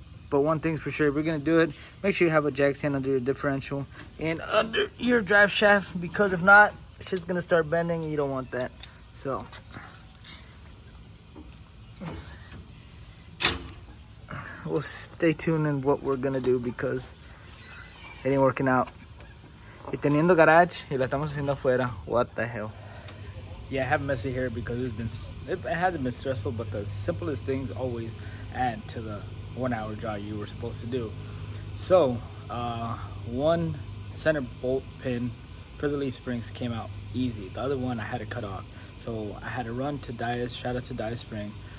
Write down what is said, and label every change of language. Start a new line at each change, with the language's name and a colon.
English: But one thing's for sure, if we're gonna do it, make sure you have a jack stand under your differential and under your drive shaft, because if not, shit's gonna start bending and you don't want that. So, we'll stay tuned in what we're gonna do because it ain't working out.
Spanish: Y teniendo garage y la estamos haciendo afuera,
English: what the hell. Yeah, I have messy hair because it hasn't been stressful, but the simplest things always add to the 1 hour job you were supposed to do. So, one center bolt pin for the leaf springs came out easy. The other one I had to cut off. So I had to run to Dias, shout out to Dias Spring.